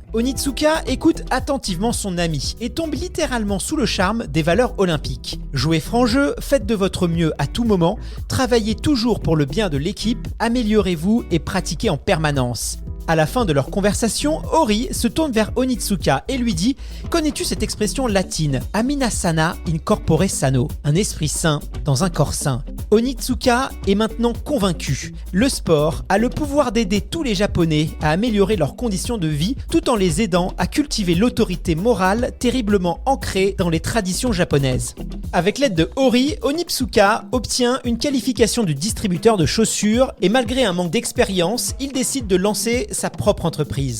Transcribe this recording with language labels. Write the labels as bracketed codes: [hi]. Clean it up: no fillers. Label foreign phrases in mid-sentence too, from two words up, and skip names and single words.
[fr] Onitsuka écoute attentivement son ami et tombe littéralement sous le charme des valeurs olympiques. Jouez franc jeu, faites de votre mieux à tout moment, travaillez toujours pour le bien de l'équipe, améliorez-vous et pratiquez en permanence. À la fin de leur conversation, Hori se tourne vers Onitsuka et lui dit: connais-tu cette expression latine [la] Anima sana in corpore sano, [fr] un esprit sain dans un corps sain? Onitsuka est maintenant convaincu. Le sport a le pouvoir d'aider tous les Japonais à améliorer leurs conditions de vie tout en les aidant à cultiver l'autorité morale terriblement ancrée dans les traditions japonaises. Avec l'aide de Hori, Onitsuka obtient une qualification de distributeur de chaussures et malgré un manque d'expérience, il décide de lancer sa propre entreprise.